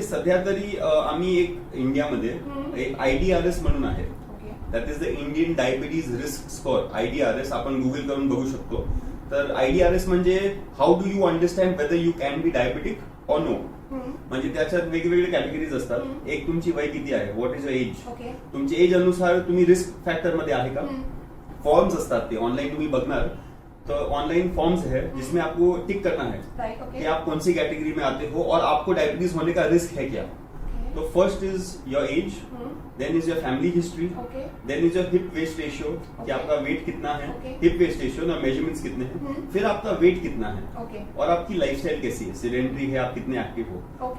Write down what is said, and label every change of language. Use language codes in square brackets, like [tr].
[mr] म्हणजे सध्या तरी आम्ही एक इंडियामध्ये एक IDRS म्हणून आहे, [en] That is the Indian diabetes risk score. [mr] IDRS आपण गुगल करून बघू शकतो. तर IDRS म्हणजे [en] How do you understand whether you can be diabetic or no. [mr] म्हणजे त्याच्यात वेगवेगळे कॅटेगरीज असतात. एक तुमची वय किती आहे, व्हॉट इज एज, तुमच्या एज अनुसार तुम्ही रिस्क फॅक्टर मध्ये आहे का. फॉर्म्स असतात, ते ऑनलाइन तुम्ही बघणार, [hi] तो ऑनलाइन फॉर्म्स है जिसमें आपको टिक करना है कि आप कौन सी कैटेगरी में आते हो और आपको डायबिटीज होने का रिस्क है क्या. [en] तो first is your age, then is your family history, then is your hip waist ratio [hi] कि आपका वेट कितना है, हिप वेस्ट रेशियो ना मेजरमेंट्स कितने हैं, फिर आपका वेट कितना है और आपकी लाइफस्टाइल कैसी है, सिडेंटरी है, आप कितने एक्टिव हो।